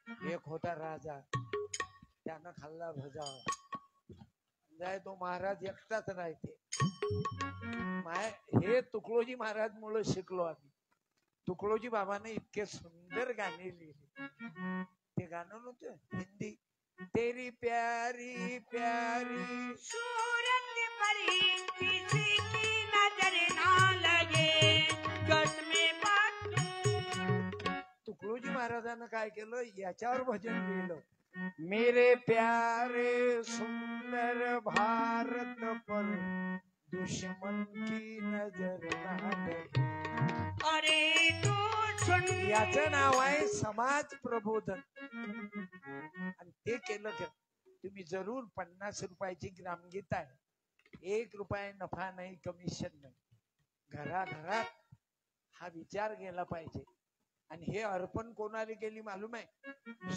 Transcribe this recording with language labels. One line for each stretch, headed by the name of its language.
Marathi: एक होता राजा, त्यानं खाल्ला भजा, जाय तो महाराज एकटाच राहते. हे तुकडोजी महाराज मुळे शिकलो आम्ही. तुकडोजी बाबाने इतके सुंदर गाणे लिहिले. ते गाणं नव्हतं हिंदी,
Hindi: तेरी प्यारी प्यारी सूरत परी किसी की नजर ना लगे, कसमे बात.
Marathi: तुकडोजी महाराजांना काय केलं, याच्यावर भजन लिहिलं.
Hindi: मेरे प्यारे सुंदर भारत पर दुश्मन की नजर ना लगे. अरे तू सुन.
Marathi: याचं नाव आहे समाज प्रबोधन. आणि ते केलं का तुम्ही जरूर. 50 रुपयाची ग्रामगीता आहे, 1 रुपया नफा नाही, कमिशन नाही. घराघरात हा विचार गेला पाहिजे. आणि हे अर्पण कोणाला केली मालूम आहे?